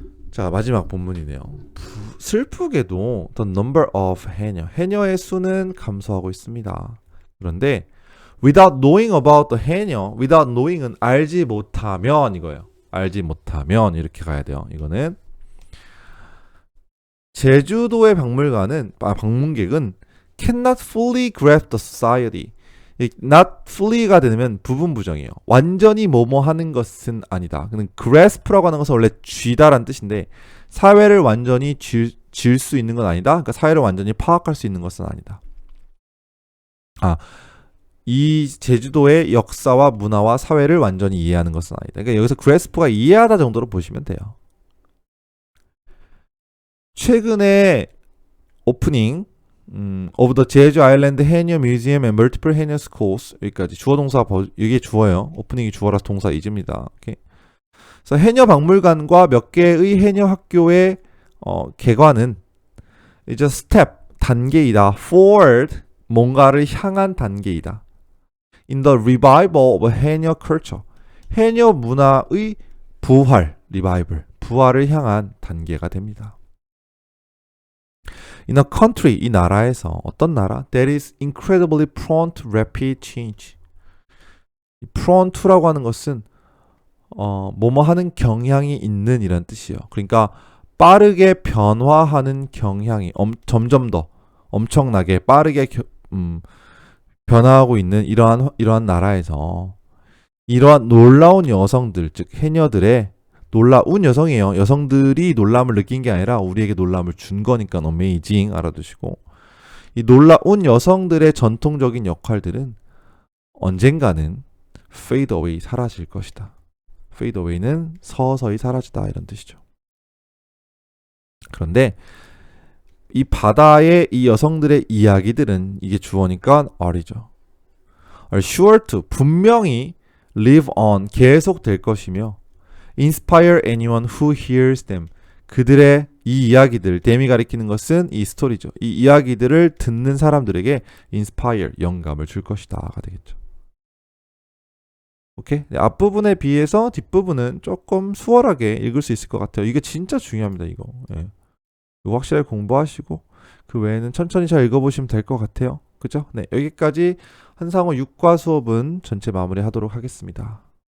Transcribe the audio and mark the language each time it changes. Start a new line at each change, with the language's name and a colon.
Korean: 자, 마지막 본문이네요. 슬프게도
English: the number of
Korean: 해녀의 수는 감소하고 있습니다.
English: 그런데 without knowing about the 해녀, without knowing은
Korean: 알지 못하면 이거예요. 알지 못하면 이렇게 가야 돼요. 이거는 제주도의 방문객은
English: cannot fully grasp the society.
Korean: not fully가 되면 부분 부정이에요. 완전히 뭐뭐 하는 것은 아니다. 그는 grasp라고 하는 것은 원래 쥐다란 뜻인데 사회를 완전히 쥘 수 있는 건 아니다. 그러니까 사회를 완전히 파악할 수 있는 것은 아니다. 이 제주도의 역사와 문화와 사회를 완전히 이해하는 것은 아니다. 그러니까 여기서 grasp가 이해하다 정도로 보시면 돼요. 최근에 오프닝 of the 제주 아일랜드 해녀 뮤지엄 and multiple 해녀 schools 여기까지 주어 동사 이게 주어예요. 오프닝이 주어라서 동사 is입니다. 오케이. 그래서 해녀 박물관과 몇 개의 해녀 학교의 개관은 이제 스텝 단계이다. forward 뭔가를 향한 단계이다. in the revival of 해녀 culture 해녀 문화의 부활 revival 부활을 향한 단계가 됩니다.
English: In a country,
Korean: 이 나라에서 어떤 나라?
English: That is incredibly prone to rapid change.
Korean: prone to라고 하는 것은 뭐뭐 하는 경향이 있는 이란 뜻이에요. 그러니까 빠르게 변화하는 경향이 점점 더 엄청나게 빠르게 변화하고 있는 이러한 나라에서 이러한 놀라운 여성들, 즉 해녀들의 놀라운 여성이에요. 여성들이 놀람을 느낀 게 아니라 우리에게 놀람을 준 거니까 amazing 알아두시고 이 놀라운 여성들의 전통적인 역할들은 언젠가는
English: fade away
Korean: 사라질 것이다. fade away는 서서히 사라지다 이런 뜻이죠. 그런데 이 바다의 이 여성들의 이야기들은 이게 주어니까 are이죠.
English: are sure to 분명히 live on
Korean: 계속 될 것이며
English: inspire anyone who hears them.
Korean: 그들의 이 이야기들, them이 가리키는 것은 이 스토리죠. 이 이야기들을 듣는 사람들에게 inspire, 영감을 줄 것이다가 되겠죠. 오케이? 앞부분에 비해서 뒷부분은 조금 수월하게 읽을 수 있을 것 같아요. 이게 진짜 중요합니다, 이거. 예. 이거 확실하게 공부하시고 그 외에는 천천히 잘 읽어보시면 될 것 같아요. 그죠? 네, 여기까지 한상호 6과 수업은 전체 마무리하도록 하겠습니다.